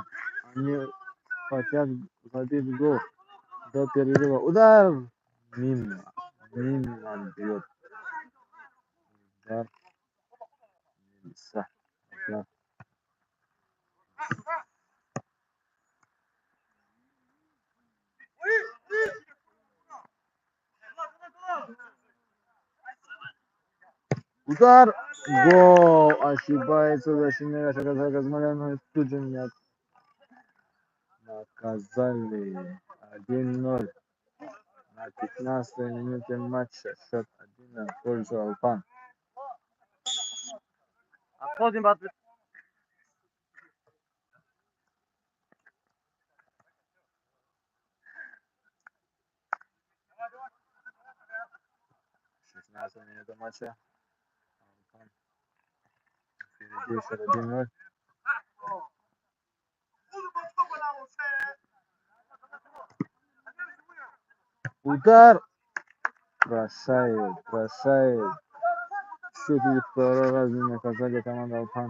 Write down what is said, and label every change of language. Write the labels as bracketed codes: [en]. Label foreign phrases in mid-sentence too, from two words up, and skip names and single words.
[ru] Они хотят забить гол до перерыва. Удар! Мимо. Мимо бьет. Удар. Са. Да. Удар! Гол! Ошибается защитник Шахтера Газмалян. Тут же меня наказали. 1-0. На 15-й минуте матча. Счет 1 в пользу Алфа. Отходим от 16 минута матча. Алфа впереди счет 1-0. Удар! Бросает. Все-таки второй раз не наказали команду Алфан.